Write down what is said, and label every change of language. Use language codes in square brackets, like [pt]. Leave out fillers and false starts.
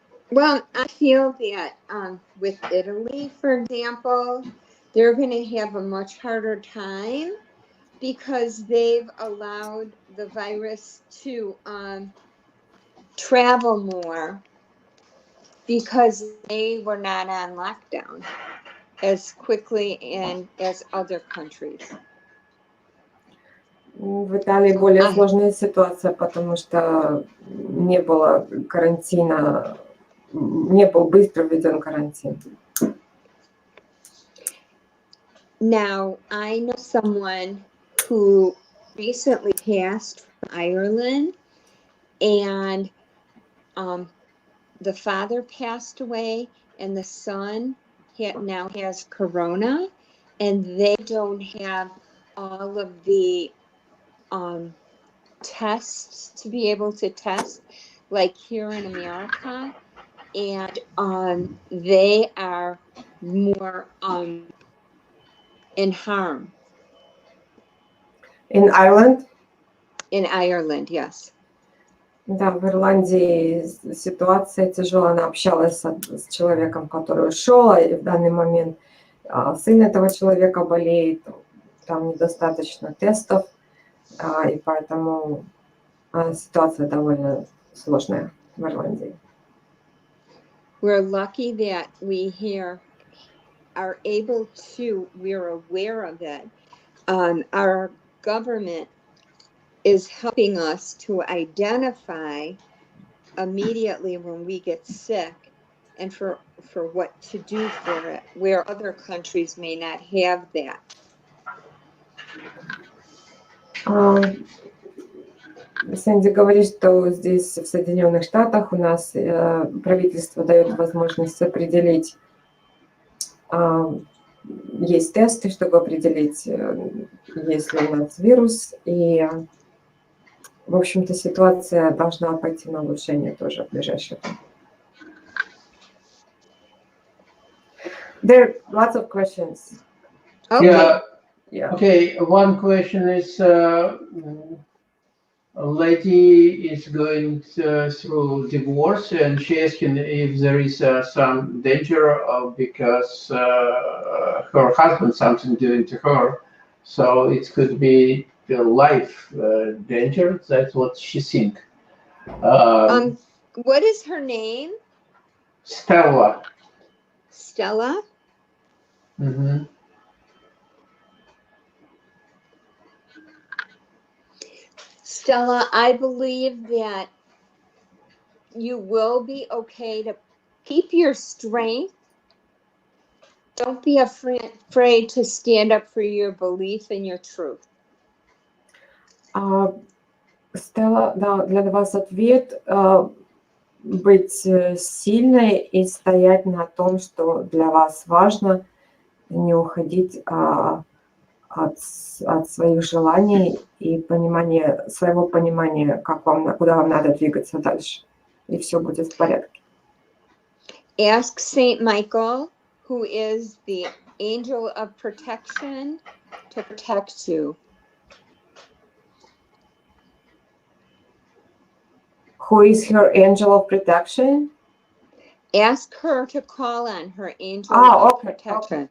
[en] Well, I feel that with Italy, for example, they're going to have a much harder time because they've allowed the virus to travel more because they were not on lockdown as quickly and as other countries. [ru] В Италии более сложная ситуация, потому что не было карантина, не был быстро введен карантин. [en] Now, I know someone who recently passed from Ireland, and the father passed away, and the son now has corona, and they don't have all of the tests to be able to test, like here in America, and they are more in harm. In Ireland? In Ireland, yes. [ru] Да, в Ирландии ситуация тяжелая. Она общалась с человеком, который ушел, и в данный момент сын этого человека болеет, там недостаточно тестов, и поэтому ситуация довольно сложная в Ирландии. [en] We're lucky that we here are able to, we're aware of it. Our government is helping us to identify immediately when we get sick and for what to do for it, where other countries may not have that. [ru] Сэнди говорит, что здесь, в Соединенных Штатах, у нас правительство дает возможность определить, есть тесты, чтобы определить, есть ли у нас вирус, и, в общем-то, ситуация должна пойти на улучшение тоже в ближайшее время. [en] There are lots of questions. Okay. Yeah. Okay, one question is, a lady is going through divorce, and she asking if there is some danger because her husband something doing to her, so it could be the life danger. That's what she think. What is her name? Stella. Stella? Mm-hmm. Stella, I believe that you will be okay to keep your strength. Don't be afraid to stand up for your belief and your truth. [ru] Стелла, да, для вас ответ быть сильной и стоять на том, что для вас важно, не уходить от своих желаний и своего понимания, куда вам надо двигаться дальше, и все будет в порядке. [en] Ask Saint Michael, who is the angel of protection, to protect you. Who is her angel of protection? Ask her to call on her angel of protection.